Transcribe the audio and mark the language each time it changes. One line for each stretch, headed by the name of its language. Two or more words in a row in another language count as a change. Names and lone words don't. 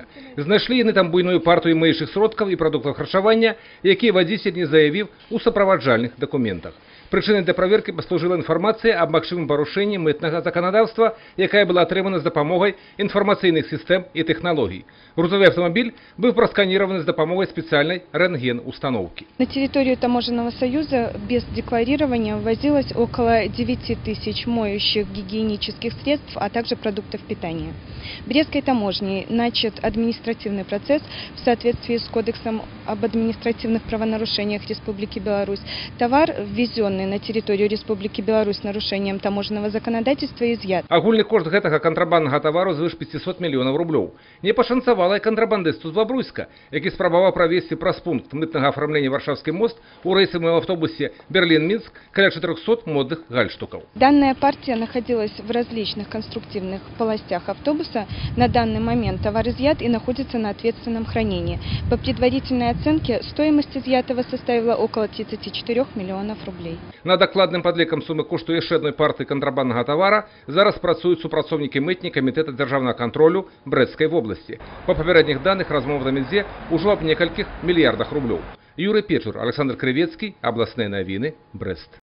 Belarusian: Знайшлі яны там буйную партыю мыючых сродкаў і прадуктаў харчавання, якія вадзіцель не заявіў у суправаджальных дакументах. Прычынай для праверкі паслужыла інфармацыя аб магчымым парушэнні мытнага заканадаўства, якая была атрымана з дапамогай інфармацыйных сістэм і тэхналогій. Грузовы аўтамабіль быў прасканирован з дапамогай спецыяльнай рентген-установки.
Russian: На территорию Таможенного союза без декларирования ввозилось около 9 тысяч моющих гигиенических средств, а также продуктов питания. Брестской таможней начат административный процесс в соответствии с Кодексом об административных правонарушениях Республики Беларусь. Товар, ввезенный на территорию Республики Беларусь с нарушением таможенного законодательства, изъят.
Belarusian: Агульны кошт гэтага кантрабанднага тавару звыш 500 мільёнаў рублёў. Не пашанцавала і кантрабандысту з Бабруйска, які спрабаваў правесці праз пункт мытнага афармлення Варшавскі мост у рэйсавым аўтобусе Берлін-Мінск каля 400 модных гальштукаў.
Russian: Данная партия находилась в различных конструктивных полостях автобуса. На данный момент товар изъят и находится на ответственном хранении. По предварительной оценке стоимость изъятого составила около 34 миллионов рублей.
Belarusian: Над дакладным падлікам сумы кошту яшчэ адной партыі кантрабанднага тавара зараз працуюць супрацоўнікі мытні камітэта дзяржаўнага кантролю Брэсцкай вобласці. Па папярэдніх даных размова там ідзе ўжо аб некалькіх мільярдах рублёў. Юрый Печур, Александр Крывецкі, абласныя навіны, Брэст.